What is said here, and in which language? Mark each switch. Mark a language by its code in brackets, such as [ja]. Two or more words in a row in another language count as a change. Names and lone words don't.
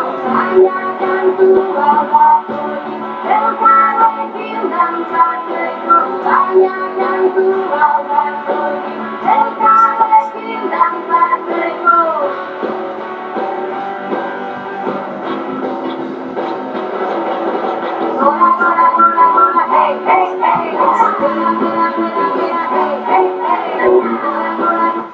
[eu] Baina kantu bat da soilik, elkarrekin dantzatzeko. Baina kantu bat da soilik, elkarrekin dantzatzeko. Gora, gora, gora, gora, hey, hey, hey. [es] Mira, mira, mira, mira, hey, hey, hey. [eu] Gora, gora.